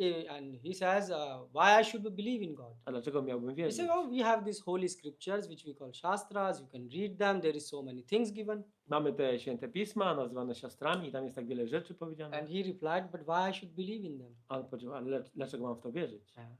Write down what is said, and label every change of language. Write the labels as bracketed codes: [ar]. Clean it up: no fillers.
[en] And he says, why I should believe in God? [pl] A dlaczego miałbym [en] He [pl] wierzyć? [en] said, oh, we have these holy scriptures which we call Shastras. You can read them. There is so many things given. [pl] Mamy te święte pisma nazywane siostrami i tam jest tak wiele rzeczy powiedziane. [en] And he replied, but why I should believe in them? [pl] Ale powiedział, ale dlaczego mam w to wierzyć?